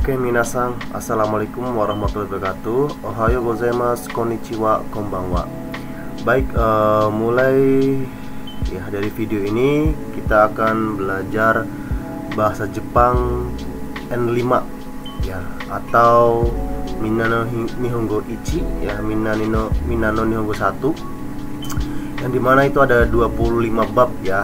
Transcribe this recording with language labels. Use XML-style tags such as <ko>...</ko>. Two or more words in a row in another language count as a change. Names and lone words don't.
<ar>Oke, minasan, السلام عليكم ورحمة الله وبركاته.</ar> <ja>おはようございます、こんにちは、こんばんは.</ja> <id>Baik, mulai ya dari video ini kita akan belajar bahasa Jepang N5 ya, atau Minano Nihongo Ichi ya, Minano Nihongo 1, yang dimana itu ada 25 bab ya.</id>